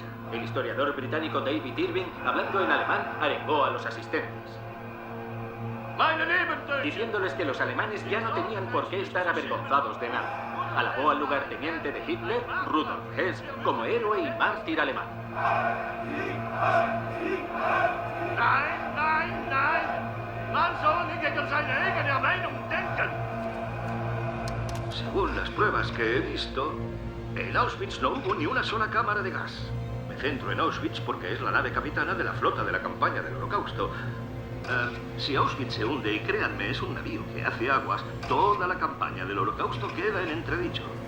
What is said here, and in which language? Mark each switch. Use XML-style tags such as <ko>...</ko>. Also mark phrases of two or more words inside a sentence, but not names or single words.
<es>El historiador británico David Irving, hablando en alemán, arengó a los asistentes, diciéndoles que los alemanes ya no tenían por qué estar avergonzados de nada. Alabó al lugarteniente de Hitler, Rudolf Hess, como héroe y mártir alemán.</es> <de>Nein, nein, nein! Man soll nicht gegen seine eigene Meinung denken!</de> <es>Según las pruebas que he visto, en Auschwitz no hubo ni una sola cámara de gas. Me centro en Auschwitz porque es la nave capitana de la flota de la campaña del Holocausto. Si Auschwitz se hunde, y créanme, es un navío que hace aguas, toda la campaña del Holocausto queda en entredicho.</es>